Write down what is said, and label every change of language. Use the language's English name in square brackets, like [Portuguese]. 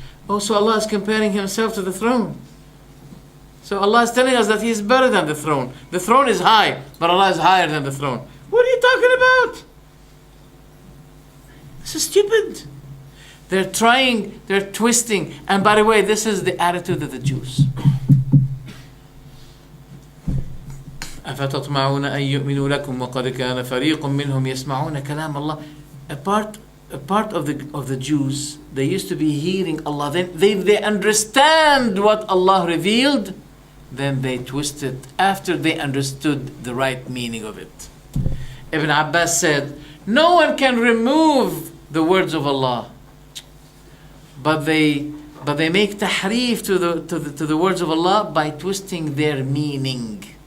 [English] Also Allah is comparing Himself to the throne. So Allah is telling us that He is better than the throne. The throne is high, but Allah is higher than the throne. What are you talking about? This is stupid. They're twisting. And by the way, this is the attitude of the Jews. [Arabic] أفتطمعون أن يؤمنوا لكم وقد كان فريق منهم يسمعون كلام الله. [English] A part of the Jews, they used to be hearing Allah. Then they understand what Allah revealed. Then they twist it after they understood the right meaning of it. Ibn Abbas said, no one can remove the words of Allah, but they make tahrif to the words of Allah by twisting their meaning.